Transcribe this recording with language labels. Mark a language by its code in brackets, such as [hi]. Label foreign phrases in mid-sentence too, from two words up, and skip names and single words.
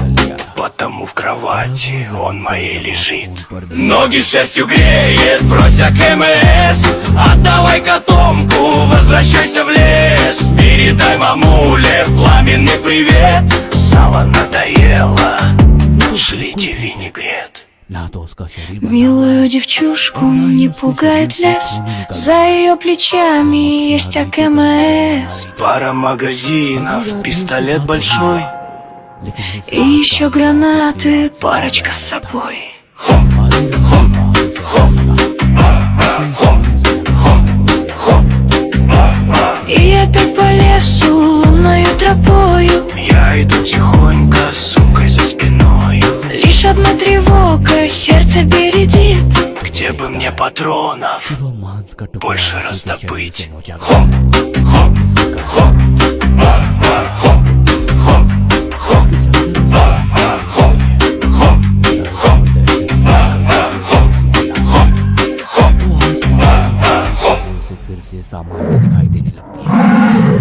[ru] Потому в кровати он моей лежит. Ноги шерстью греет, брось АКМС. Отдавай котомку, возвращайся в лес. Передай мамуле пламенный привет. Сало надоело, шлите винегрет. [hi] ना तो उसका शरीर बना [ru] Милую девчушку не пугает лес, за ее плечами есть АКМС. Пара магазинов, пистолет большой. [hi] लेकिन ये [ru] И еще гранаты, парочка с собой. И опять по лесу лунною тропою, Я иду тихонько с сумкой за спиной. лишь одна тревога, сердце бередит. Где бы мне патронов [hi] वो मांस का टुकड़ा [ru] больше [hi] उसी के [ru] раздобыть? [hi] शरीर से नोचा गया। [ru] Хоп, хоп, хоп, хоп, хоп, хоп, [hi] उसे फिर से सामान्य दिखाई देने लगती है।